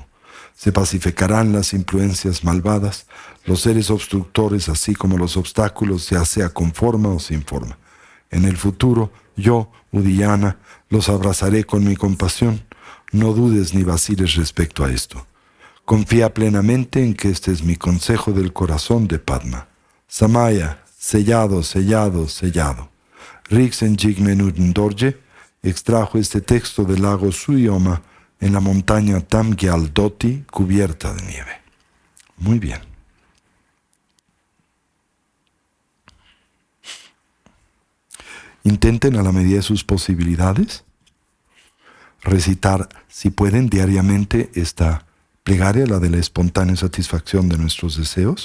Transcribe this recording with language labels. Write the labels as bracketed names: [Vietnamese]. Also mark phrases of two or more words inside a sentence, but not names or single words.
[Spanish] Se pacificarán las influencias malvadas, los seres obstructores, así como los obstáculos, ya sea con forma o sin forma. En el futuro, yo, Udiyana, los abrazaré con mi compasión. No dudes ni vaciles respecto a esto. Confía plenamente en que este es mi consejo del corazón de Padma. Samaya, sellado. Rixen Jigmenuden Dorje extrajo este texto del lago Suyoma en la montaña Tamgyal Doti cubierta de nieve. Muy bien. Intenten a la medida de sus posibilidades recitar, si pueden, diariamente esta plegaria, la de la espontánea satisfacción de nuestros deseos.